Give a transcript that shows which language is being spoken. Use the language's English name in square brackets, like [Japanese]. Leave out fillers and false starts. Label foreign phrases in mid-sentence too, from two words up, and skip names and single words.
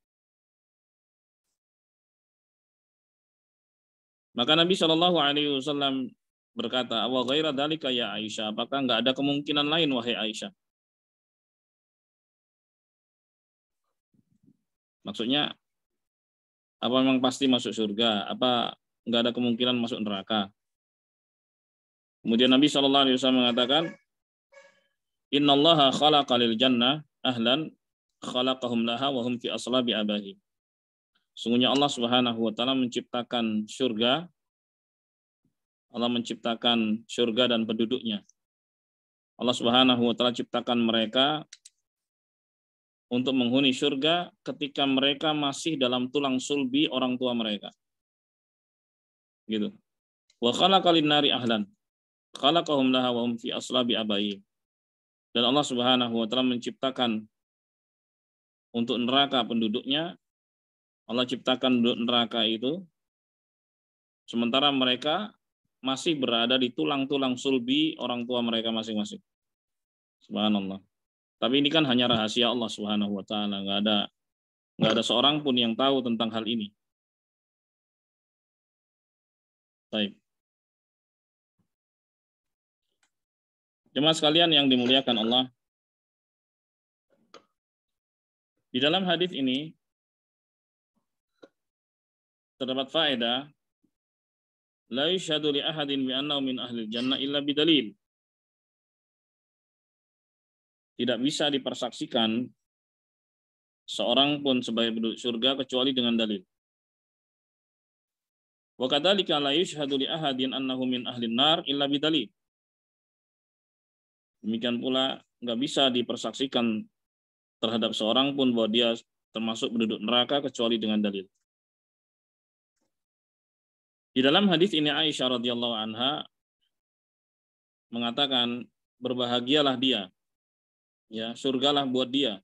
[Indonesian] Maka Nabi [Arabic] صلى الله عليه وسلم [Indonesian] berkata, [Arabic] "وغير ذلك يا عائشة, [Indonesian] apakah nggak ada kemungkinan lain wahai Aisyah?" Maksudnya, apa memang pasti masuk surga? Apa nggak ada kemungkinan masuk neraka? Kemudian Nabi [Arabic] صلى الله عليه وسلم [Indonesian] mengatakan, [Arabic] إن الله خلق للجنة أهلا خلقهم لها وهم في أصلاب آبائهم. [Indonesian] Sungguhnya Allah [Arabic] سبحانه وتعالى [Indonesian] menciptakan surga. Allah menciptakan surga dan penduduknya. Allah [Arabic] سبحانه وتعالى [Indonesian] ciptakan mereka untuk menghuni surga ketika mereka masih dalam tulang sulbi orang tua mereka. Gitu. [Arabic] وخلق للنار أهلا خلقهم لها وهم في أصلاب آبائهم. [Indonesian] Dan Allah [Arabic] سبحانه وتعالى [Indonesian] menciptakan untuk neraka penduduknya. Allah ciptakan neraka itu sementara mereka masih berada di tulang-tulang sulbi orang tua mereka masing-masing. Subhanallah. Tapi ini kan hanya rahasia Allah [Arabic] سبحانه وتعالى, [Indonesian] enggak ada Nggak ada seorang pun yang tahu tentang hal ini. Baik. Jemaah sekalian yang dimuliakan Allah, di dalam hadis ini terdapat faedah, [Arabic] لا يشهد لأحد بأنه من أهل الجنة إلا بدليل. [Indonesian] Tidak bisa dipersaksikan seorang pun sebagai penduduk surga kecuali dengan dalil. [Arabic] وكذلك لا يشهد لأحد أنه من أهل النار إلا بدليل. [Indonesian] Demikian pula nggak bisa dipersaksikan terhadap seorang pun bahwa dia termasuk penduduk neraka kecuali dengan dalil. Di dalam hadis ini Aisyah [Arabic] رضي الله عنها [Indonesian] mengatakan, berbahagialah dia, ya, surgalah buat dia.